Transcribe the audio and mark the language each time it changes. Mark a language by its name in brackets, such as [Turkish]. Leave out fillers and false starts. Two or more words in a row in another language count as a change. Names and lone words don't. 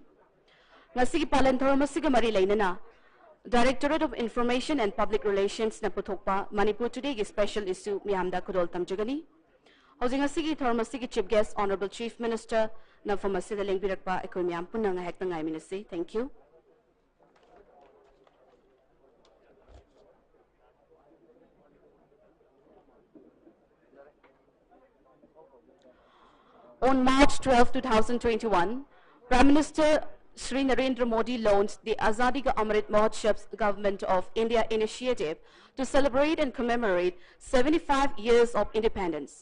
[Manipuri] Ngasigi palan thoram asiga mari lainana Directorate of Information and Public Relations na puthokpa Manipur Today gi [English] special issue [Manipuri] miyamda kudol tamjagani. Housing asigi thoram asigi [English] chief guest Honorable Chief Minister [Manipuri] na famasida lengbirakpa ekoi miyam punna ngahek na ngai minasi. [English] Thank you. On March 12, 2021, Prime Minister Shri Narendra Modi launched the Azadi Ka Amrit Mahotsav Government of India initiative to celebrate and commemorate 75 years of independence.